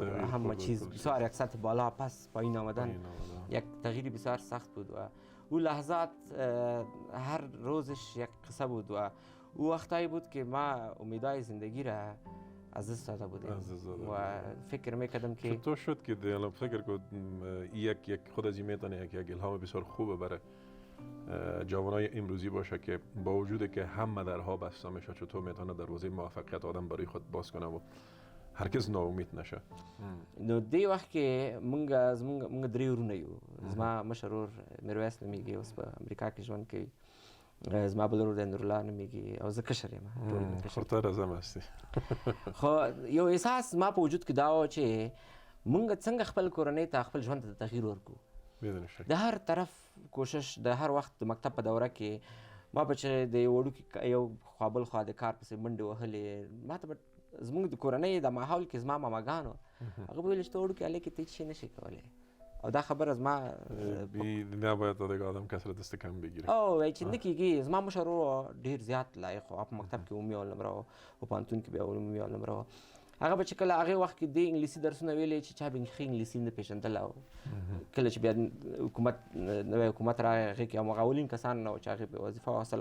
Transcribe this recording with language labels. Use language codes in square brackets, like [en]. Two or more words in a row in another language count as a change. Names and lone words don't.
[fa] همه چیز بسیار یک سطح بالا پس پایین آمدن، یک تغییری بسیار سخت بود و او لحظات هر روزش یک قصه بود و او وقتایی بود که ما امیدهای زندگی را از دست داده بودیم و فکر میکردم که چطور شد که الان فکر کن یک خود از این میتونه یک الهام بسیار خوبه برای جوانای امروزی باشه که با وجود که همه درها بسته میشه چطور میتونه دروازه موفقیت آدم برای خود باز کنه و هرگز ناامید نشه. [ps] نو دی وخت کې مونږ درې ورونه یو. زما مشر ورور میرویس نومیږي، اوس په امریکا کې ژوند کوي. زما بل ورور د نورالله نومیږي او زه کشر یم. [fa] خورتر از هم هستی. [ps] خو یو احساس ما په وجود کې دا و چې مونږ څنګه خپل کورنۍ ته خپل ژوند ته تغییر ورکړو. [fa] بدون شک. [ps] د هر طرف کوشش، د هر وخت د مکتب په دوره کې ما به چې د وړوکي یو خوا بل خوا د کار پسې منډې وهلې، ما ته زمونږ د کورنۍ د ماحول کې زما ماماګانو هغه به ویل چې ته وړوکی هلک یې ته هېڅ شی نشې کولی، او دا خبره زما [fa] نباید دیگه آدم کسی را دست کم بگیره. [ps] او وایي چې نه کېږي. زما مشر ورور ډېر زیات لایق و، په مکتب کې عمومي علم را و، په پوهنتون کې بیا عمومي علم را و. هغه به چې کله هغې وخت کې د انګلیسي درسونه ویلې چې چا به ښه انګلیسي نه پېژندله، او کله چې بیا نوی حکومت راغی هغې کې هماغه اولین کسان نه وو چې هغې به وظیفه واخیستله.